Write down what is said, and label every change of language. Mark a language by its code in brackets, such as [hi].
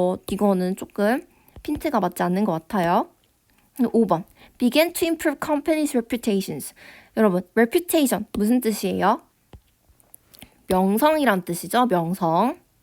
[ko] 이거는 조금 핀트가 맞지 않는 것 같아요. [en] 5번 began to improve companies' reputations. [ko] 여러분, reputation 무슨 뜻이에요? 명성이란 뜻이죠. 명성.